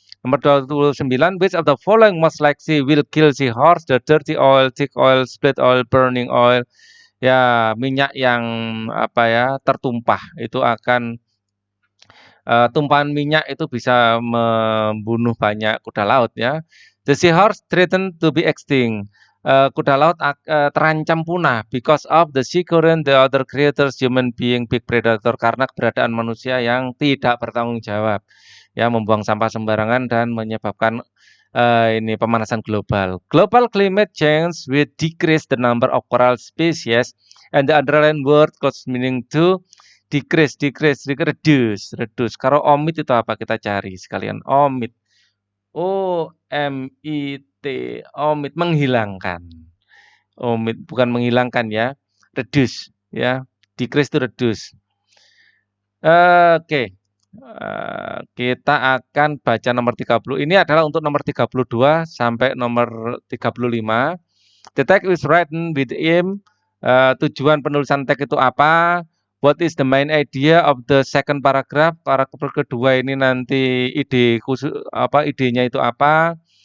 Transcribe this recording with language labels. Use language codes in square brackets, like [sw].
[id] Nomor 29, [en] which of the following most likely will kill seahorse? The dirty oil, thick oil, split oil, burning oil. [id] Ya, minyak yang tertumpah itu akan tumpahan minyak itu bisa membunuh banyak kuda laut ya. [en] The seahorse threatened to be extinct. [id] Kuda laut terancam punah [en] because of the sea current, the other creatures, human being, big predator, [id] karena keberadaan manusia yang tidak bertanggung jawab, ya membuang sampah sembarangan dan menyebabkan ini pemanasan global. [en] Global climate change will decrease the number of coral species and the underlying word close meaning to decrease, reduce. [id] Kalau omit itu apa kita cari sekalian? Omit. O-M-I-T, omit, menghilangkan. Omit bukan menghilangkan ya, reduce ya. Decrease itu reduce. Oke. Kita akan baca nomor 30. Ini adalah untuk nomor 32 sampai nomor 35. [en] The text is written with aim. [id] Tujuan penulisan teks itu apa? [en] What is the main idea of the second paragraph? [id] Paragraf kedua ini nanti idenya itu apa?